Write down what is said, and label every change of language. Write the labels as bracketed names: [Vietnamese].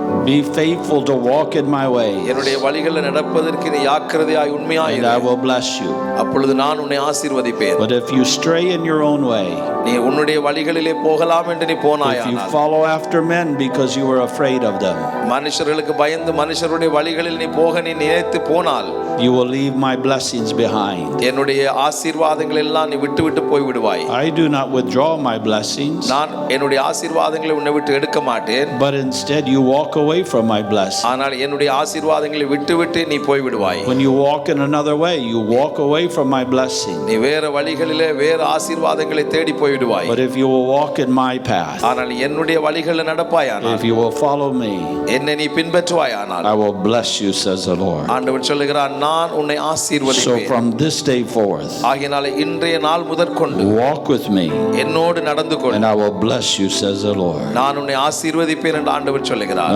[English] Be faithful to walk in my ways. [Tamil] என்னுடைய வழிகளில் நடப்பதற்கு நீ ஜாக்கிரதையாய் உண்மையாய் [English] And [Tamil] இரு. [English] I will bless you. [Tamil] அப்பொழுது நான் உன்னை ஆசீர்வதிப்பேன். [English] But if you stray in your own way, [Tamil] நீ உன்னுடைய வழிகளிலே போகலாம் என்று நீ [English] if you [Tamil] போனாயானால், [English] follow after men because you are afraid of them, [Tamil] மனுஷர்களுக்கு பயந்து மனுஷருடைய வழிகளில் நீ போக நீ நினைத்து போனால், [English] you will leave my blessings behind. [Tamil] என்னுடைய ஆசீர்வாதங்கள் எல்லாம் நீ விட்டு விட்டு போய் விடுவாய். [English] I do not withdraw my blessings, [Tamil] நான் என்னுடைய ஆசீர்வாதங்களை உன்னை விட்டு எடுக்க மாட்டேன். [English] but instead you walk away from my blessing. [Tamil] ஆனால் என்னுடைய ஆசீர்வாதங்களை விட்டு விட்டு நீ போய் விடுவாய். [English] When you walk in another way, you walk away from my blessing. [Tamil] நீ வேற வழிகளிலே வேற ஆசீர்வாதங்களை தேடி போய் விடுவாய். [English] But if you will walk in my path, [Tamil] ஆனால் என்னுடைய வழிகளில் நடப்பாயானால், [English] if you will follow me, [Tamil] என்னை நீ பின்பற்றுவாயானால், [English] I will bless you, says the Lord. [Tamil] ஆண்டவர் சொல்லுகிறார், நான் உன்னை [English] So [Tamil] ஆசீர்வதிப்பேன். [English] from this day forth, [Tamil] ஆகையினால இன்றைய நாள் முதற்கொண்டு [English] walk with me, [Tamil] என்னோடு நடந்து கொள். [English] and I will bless you, says the Lord. [Tamil] நான் உன்னை ஆசீர்வதிப்பேன் என்று ஆண்டவர் சொல்லுகிறார்.